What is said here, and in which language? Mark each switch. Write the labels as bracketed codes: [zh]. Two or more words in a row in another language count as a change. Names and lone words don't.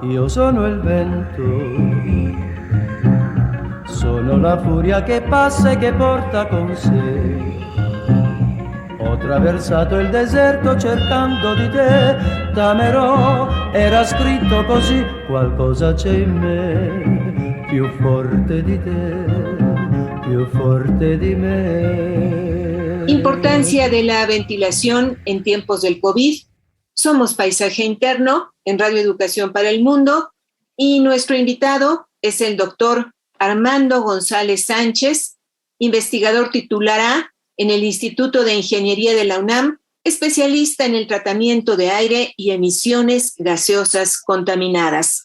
[it] Io sono il vento, sono la furia che passa e che porta con sé. Ho attraversato il deserto cercando di te, t'amerò, era scritto così, qualcosa c'è in me, più forte di te, più forte di me. [es] Importancia de la ventilación en tiempos del COVID. Somos Paisaje Interno en Radio Educación para el Mundo y nuestro invitado es el doctor Armando González Sánchez, investigador titular A en el Instituto de Ingeniería de la UNAM, especialista en el tratamiento de aire y emisiones gaseosas contaminadas.